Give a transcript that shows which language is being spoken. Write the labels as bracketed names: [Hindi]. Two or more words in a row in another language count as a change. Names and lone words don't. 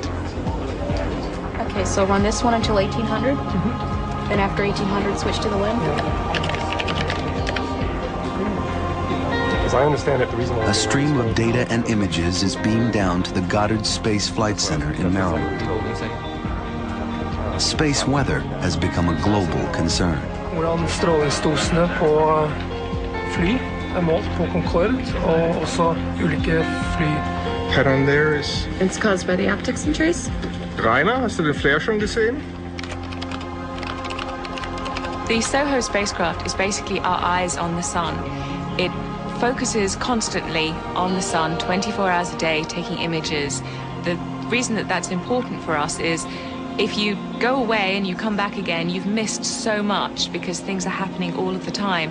[English] Okay, so run this one until 1800, then after 1800 switch to the wind. As I understand it, the reason why a stream of data and images is beamed down to the Goddard Space Flight Center in Maryland. Space weather has become a global concern. [Norwegian] Hvordan strålingsdosene på fly målt på Concorde og også ulike fly. [English] Pattern there is... It's caused by the optics and trace? [German] Rainer, hast du den Flare schon gesehen? [English] The SOHO spacecraft is basically our eyes on the sun. It focuses constantly on the sun 24 hours a day, taking images. The reason that that's important for us is if you go away and you come back again, you've missed so much because things are happening all of the time.